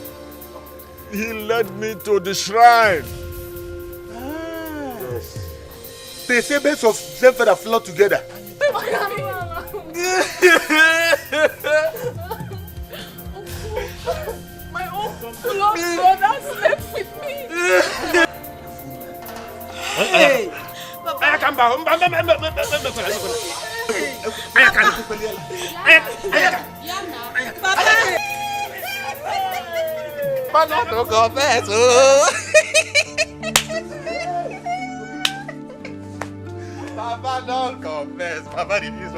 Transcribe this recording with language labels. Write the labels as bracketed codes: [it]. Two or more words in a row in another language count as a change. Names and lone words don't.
[en] He led me to the shrine. Yes. They say birds of same feather flock together. My own blood brother slept with me. Hey! Papa, don't confess. Papa, don't confess. Papa did this.